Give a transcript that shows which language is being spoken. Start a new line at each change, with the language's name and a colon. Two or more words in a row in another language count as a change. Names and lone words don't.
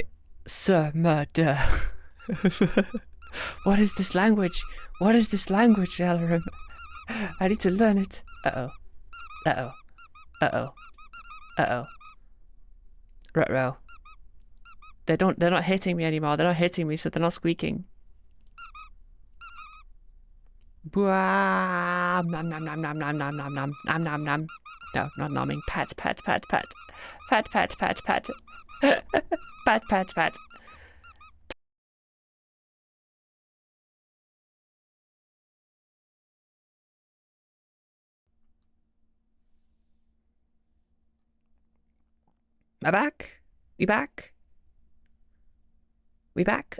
English: Sir, murder. What is this language? What is this language, Elerim? I need to learn it. Uh-oh. Uh-oh. Uh-oh. Uh-oh. Ruh-roh. They're not hitting me anymore. They're not hitting me, so they're not squeaking. Bwah, nom nom nom nom nom nom nom nom nom nom nom. No, not nomming. Pat, pat, pat, pat. Pat, pat, pat, pat. Pat, pat, pat. Am I back? We back? We back?